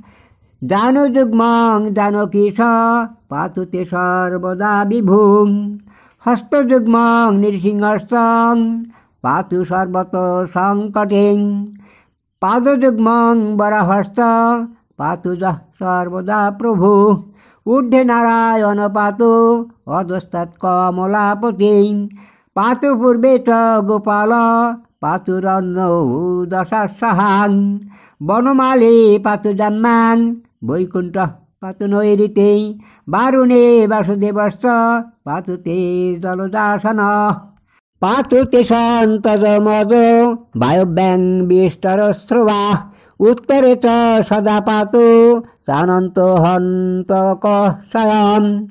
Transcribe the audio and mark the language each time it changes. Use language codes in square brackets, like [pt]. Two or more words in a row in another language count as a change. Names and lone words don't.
[sa] জানুযুগ্মং জানকীশ পাতু তে সর্বদা বিভুং হস্তযুগ্মং নৃসিংহস্তং পাতু সর্বত সংকটিং পাদযুগ্মং বরাহস্ত পাতু সর্বদা প্রভু ঊর্ধ্বে নারায়ণ পাতু অধস্তাৎ কমলাপতি পাতু পূর্বে চ গোপাল পাতুরন্ন দশাসাহাং বনমালী পাতু জাম্মাং বৈকুণ্ঠ পাতু নৈরিতে বারুণে বাসুদেবস্ত পাতু তে জলদাসন পাতু তে সন্তমদ বায়ব্যাং বিষ্টরস্রবা উত্তরে চ সদা পাতু চানন্ত হন্তক স্বয়ং